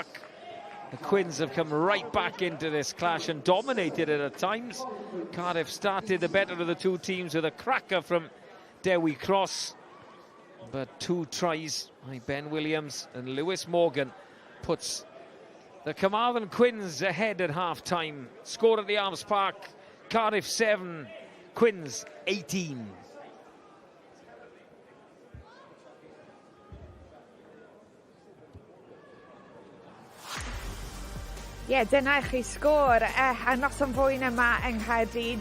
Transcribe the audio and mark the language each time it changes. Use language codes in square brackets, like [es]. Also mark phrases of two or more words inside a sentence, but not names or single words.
[en] The Quins have come right back into this clash and dominated it at times. Cardiff started the better of the two teams with a cracker from Dewi Cross. But 2 tries by Ben Williams and Lewis Morgan puts the Carmarthen Quins ahead at half-time. Score at the Arms Park, Cardiff 7, Quins 18. [cy] Ie, dyna i chi sgôr a noson fwyn yma yng Nghaerdydd.